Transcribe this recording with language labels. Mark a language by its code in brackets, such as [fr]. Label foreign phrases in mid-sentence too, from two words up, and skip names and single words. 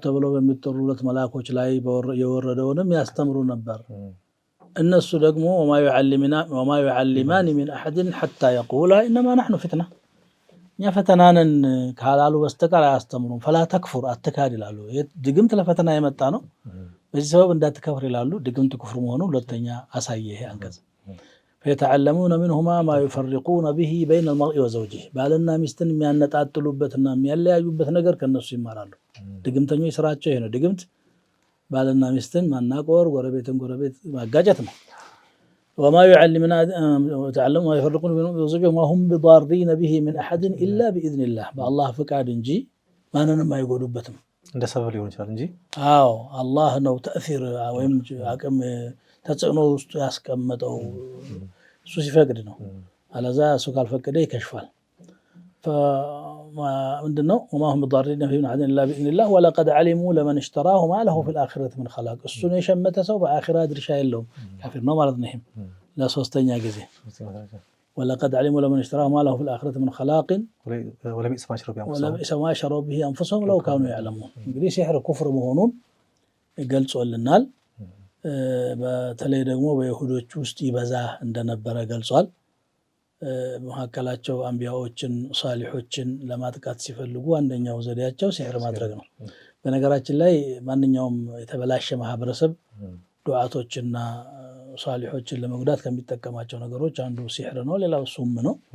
[am] ተብለው በሚጠሩለት መላኮች ላይ የወረደውንም ያስተምሩ ነበር። እነሱ ደግሞ [ar] وما يعلمان من أحد حتى يقولا إنما نحن فتنة፣ [am] እኛ ፈተናንን ካላሉ በስተቀር አያስተምሩም። [ar] فلا تكفر፣ [am] አትካድ ይላሉ። ድግምት ለፈተና የመጣ ነው፣ በዚህ ሰበብ እንዳትከፍር ይላሉ። ድግምት ኩፍር መሆኑ ሁለተኛ አሳየ ይሄ አንቀጽ። [ar] فيتعلمون منهما ما يفرقون به بين المرء وزوجه [am] ባልና ሚስትን የሚያነጣጥሉበትና የሚያለያዩበት ነገር ከነሱ ይማራሉ። ድግምተኞች ስራቸው ይሄ ነው። ድግምት ባልና ሚስትን ማናቆር፣ ጎረቤትን ጎረቤት ማጋጨት ነው። [ar] وما يتعلمون ما يفرقون بين المرء وزوجه وما هم بضارين به من احد الا باذن الله بالله فقاد [am] እንጂ ማንንም አይጎዱበትም። እንደ ሰበብ ሊሆን ይችላል እንጂ አዎ አላህ ነው ተእሲር ወይም አቅም ተጽዕኖ ውስጥ ያስቀመጠው እሱ ሲፈቅድ ነው። አለዛ እሱ ካልፈቀደ ይከሽፋል። ምንድነው [ar] وما هم بضارين به من احد الا باذن الله ولقد علموا لمن اشتراه ما له في الاخره من خلاق [am] እሱን የሸመተ ሰው በአኺራ ድርሻ የለውም ካፊር ነው ማለት ነው። ይሄም ለሶስተኛ ጊዜ [ar] ولقد علموا لمن اشتراه ما له في الآخرة من خلاق ولبئس ما شروا به أنفسهم لو كانوا يعلمون [am] እንግዲህ ሲሕር ኩፍር መሆኑን ገልጾልናል። በተለይ ደግሞ በይሁዶች ውስጥ ይበዛ እንደነበረ ገልጿል። መካከላቸው አንቢያዎችን ሷሊሖችን ለማጥቃት ሲፈልጉ አንደኛው ዘዴያቸው ሲሕር ማድረግ ነው። በነገራችን ላይ ማንኛውም የተበላሸ ማህበረሰብ ዱዓቶችና ሷሊሖችን ለመጉዳት ከሚጠቀማቸው ነገሮች አንዱ ሲሕር ነው። ሌላው ሱም ነው።